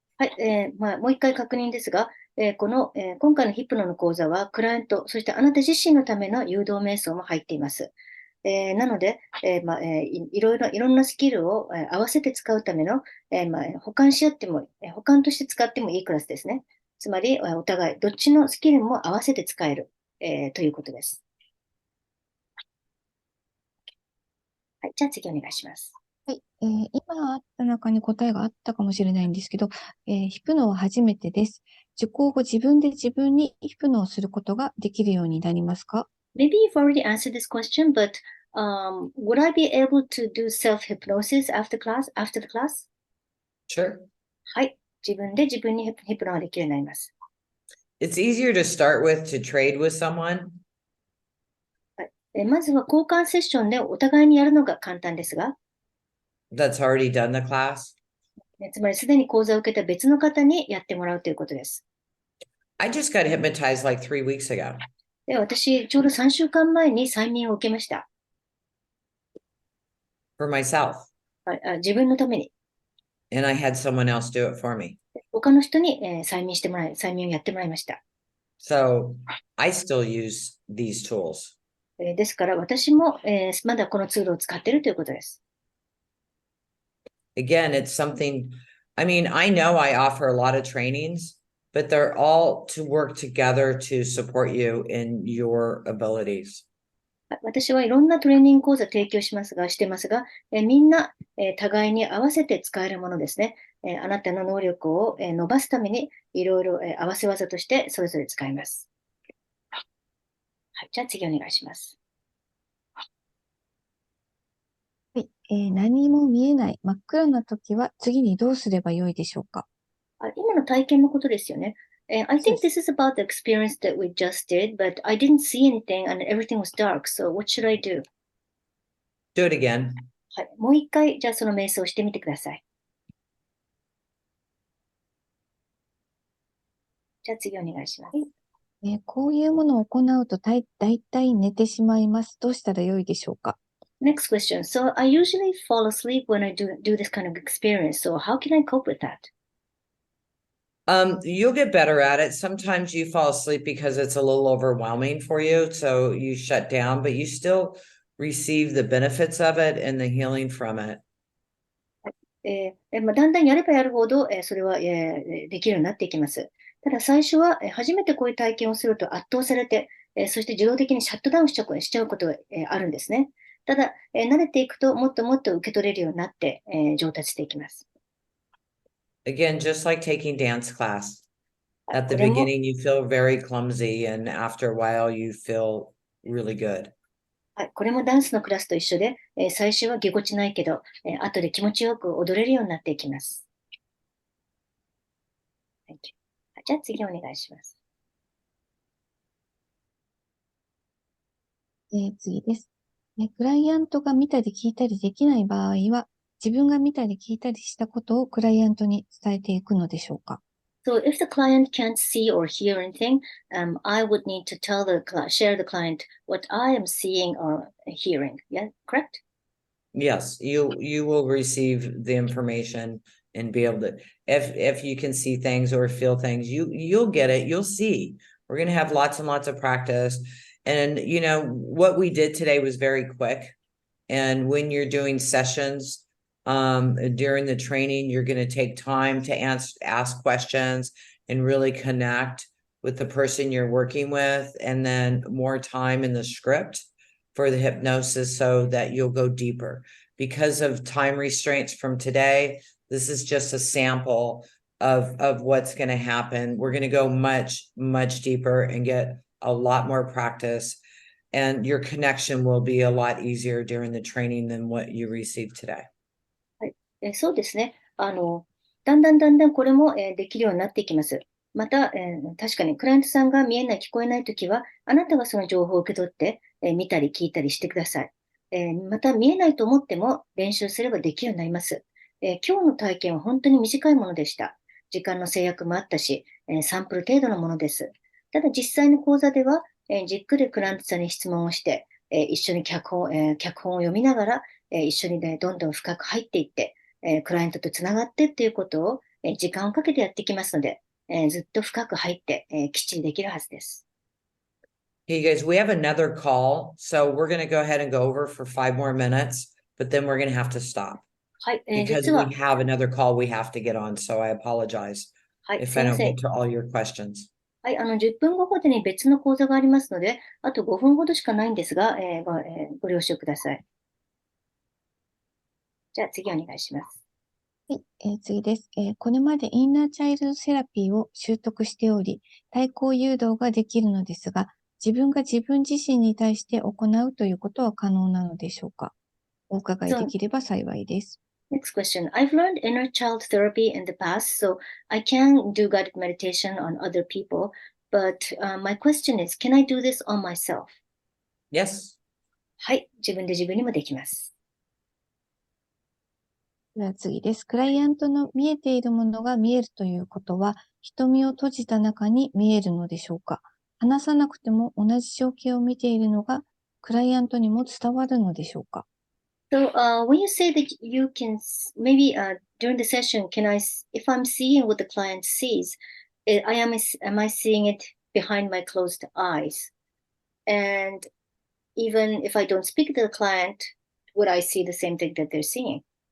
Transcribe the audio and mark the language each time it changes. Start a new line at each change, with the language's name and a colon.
Japanese: はい、もう一回確認ですが、今回のヒプノの講座は、クライアント、そしてあなた自身のための誘導瞑想も入っています。なので、いろんなスキルを、合わせて使うための、補完し合っても、補完として使ってもいいクラスですね。つまり、お互い、どっちのスキルも合わせて使える、ということです。はい、じゃあ次お願いします。はい、今あった中に答えがあったかもしれないんですけど、ヒプノは初めてです。受講後自分で自分にヒプノをすることができるようになりますか？
English: Maybe you've already answered this question, but would I be able to do self-hypnosis after the class? Sure.
Japanese: はい。自分で自分にヒプノができるようになります。
English: It's easier to start with to trade with someone.
Japanese: はい。まずは交換セッションでお互いにやるのが簡単ですが、
English: That's already done the class.
Japanese: つまりすでに講座を受けた別の方にやってもらうということです。
English: I just got hypnotized like 3 weeks ago.
Japanese: で、私、ちょうど3週間前に催眠を受けました。
English: For myself.
Japanese: はい、自分のために。
English: And I had someone else do it for me.
Japanese: 他の人に、催眠をやってもらいました。
English: So I still use these tools.
Japanese: ですから私も、まだこのツールを使っているということです。
English: Again, it's something, I mean, I know I offer a lot of trainings, but they're all to work together to support you in your abilities.
Japanese: 私はいろんなトレーニング講座提供してますが、みんな、互いに合わせて使えるものですね。あなたの能力を、伸ばすためにいろいろ、合わせ技としてそれぞれ使います。はい、じゃあ次お願いします。はい、何も見えない真っ暗な時は次にどうすればよいでしょうか？今の体験のことですよね。
English: I think this is about the experience that we just did, but I didn't see anything and everything was dark. So what should I do? Do it again.
Japanese: はい、もう一回、じゃあその瞑想をしてみてください。じゃあ次お願いします。こういうものを行うとだいたい寝てしまいます。どうしたらよいでしょうか？
English: Next question. So I usually fall asleep when I do this kind of experience. So how can I cope with that? You'll get better at it. Sometimes you fall asleep because it's a little overwhelming for you, so you shut down, but you still receive the benefits of it and the healing from it.
Japanese: だんだんやればやるほど、それは、できるようになっていきます。ただ最初は、初めてこういう体験をすると圧倒されて、そして自動的にシャットダウンしちゃうことが、あるんですね。ただ、慣れていくともっともっと受け取れるようになって、上達していきます。
English: Again, just like taking dance class.
Japanese: はい、
English: At the
Japanese: これも、
English: beginning, you feel very clumsy, and after a while, you feel really good.
Japanese: はい、これもダンスのクラスと一緒で、最初はぎこちないけど、後で気持ちよく踊れるようになっていきます。
English: Thank you.
Japanese: はい、じゃあ次お願いします。次です。クライアントが見たり聞いたりできない場合は、自分が見たり聞いたりしたことをクライアントに伝えていくのでしょうか。
English: So if the client can't see or hear anything, I would need to share the client what I am seeing or hearing. Yeah, correct? Yes, you will receive the information and be able to, if you can see things or feel things, you'll get it, you'll see. We're going to have lots and lots of practice. And what we did today was very quick. And when you're doing sessions during the training, you're going to take time to ask questions and really connect with the person you're working with, and then more time in the script for the hypnosis so that you'll go deeper. Because of time restraints from today, this is just a sample of what's going to happen. We're going to go much, much deeper and get a lot more practice. And your connection will be a lot easier during the training than what you received today.
Japanese: はい、そうですね。だんだんこれも、できるようになっていきます。また、確かにクライアントさんが見えない、聞こえないときは、あなたがその情報を受け取って、見たり聞いたりしてください。また、見えないと思っても練習すればできるようになります。今日の体験は本当に短いものでした。時間の制約もあったし、サンプル程度のものです。ただ、実際の講座では、じっくりクライアントさんに質問をして、一緒に脚本を読みながら、一緒にね、どんどん深く入っていって、クライアントとつながってっていうことを、時間をかけてやっていきますので、ずっと深く入って、きっちりできるはずです。
English: Hey guys, we have another call, so we're going to go ahead and go over for 5 more minutes, but then we're going to have to stop
Japanese: はい、
English: because
Japanese: 実は、
English: we have another call we have to get on. So I apologize
Japanese: はい、
English: if
Japanese: す
English: I
Japanese: いま
English: don't
Japanese: せん。
English: get to all your questions.
Japanese: はい、10分後ほどに別の講座がありますので、あと5分ほどしかないんですが、ご了承ください。じゃあ次お願いします。はい、次です。これまでインナーチャイルドセラピーを習得しており、対抗誘導ができるのですが、自分が自分自身に対して行うということは可能なのでしょうか。お伺いできれば幸いです。
English: Next question. I've learned inner child therapy in the past, so I can do guided meditation on other people. But my question is, can I do this on myself? Yes.
Japanese: はい、自分で自分にもできます。では次です。クライアントの見えているものが見えるということは、瞳を閉じた中に見えるのでしょうか。話さなくても同じ情景を見ているのが、クライアントにも伝わるのでしょうか。
English: So when you say that you can maybe during the session, if I'm seeing what the client sees, am I seeing it behind my closed eyes? And even if I don't speak to the client, would I see the same thing that they're seeing?